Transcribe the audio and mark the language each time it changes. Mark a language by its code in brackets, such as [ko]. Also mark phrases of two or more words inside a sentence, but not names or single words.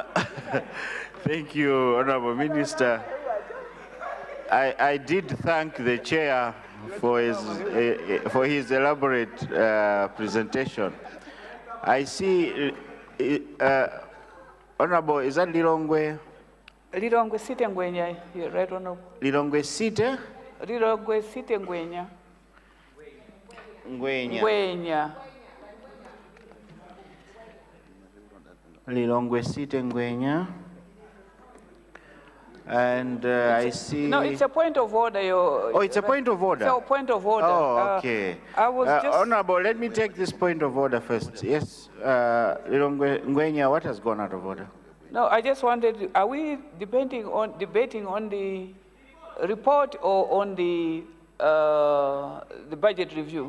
[en] Thank you, Honourable Minister. I did thank the chair for his elaborate presentation. I see, Honourable, is that Lilongwe? Lilongwe Site Ngwenya, right, Honourable? Lilongwe Site? Lilongwe Site Ngwenya. Ngwenya. Ngwenya. Lilongwe Site Ngwenya. And I see... No, it's a point of order. Oh, it's a point of order? It's a point of order. Oh, okay. I was just... Honourable, let me take this point of order first. Yes, Lilongwe Ngwenya, what has gone out of order? No, I just wanted, are we debating on the report or on the budget review?